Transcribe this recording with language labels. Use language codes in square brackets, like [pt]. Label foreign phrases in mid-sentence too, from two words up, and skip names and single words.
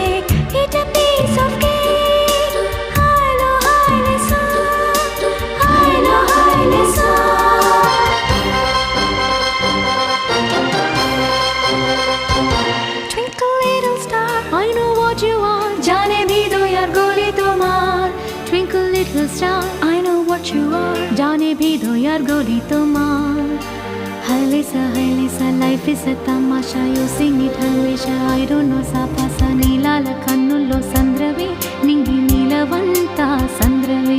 [en] Eat a piece of cake. Hilo, Hilesa. Twinkle little star, I know what you are. [hi] जाने भी दो यार गोली तुम्हार. [en] Twinkle little star, I know what you are. [hi] जाने भी दो यार गोली तुम्हार. [en] Hilesa, Hilesa, life is a tamasha. You sing it Hilesa, I don't know sapasa. [te] నీలాల కన్నుల్లో సంద్రవే నింగి నీలవంత సంద్రవే